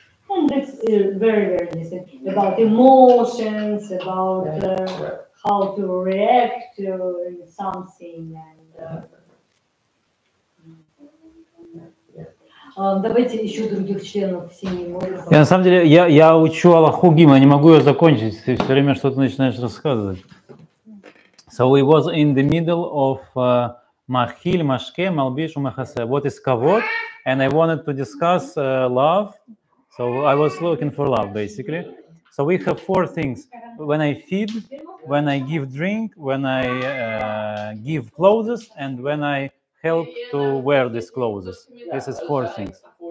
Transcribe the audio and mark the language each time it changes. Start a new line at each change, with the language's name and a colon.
English: And it's very, very interesting about emotions, about how to react to something.
Russian: And давайте еще других членов семьи. Я на самом деле, я учу Аллаху Гима, я не могу ее закончить, ты все время что-то начинаешь рассказывать.
English: So we was in the middle of Mahil, Mashke, Malbish, Umachase. What is Kavod? And I wanted to discuss love. So I was looking for love, basically. So we have four things. When I feed, when I give drink, when I give clothes, and when I help to wear these clothes. This is four things.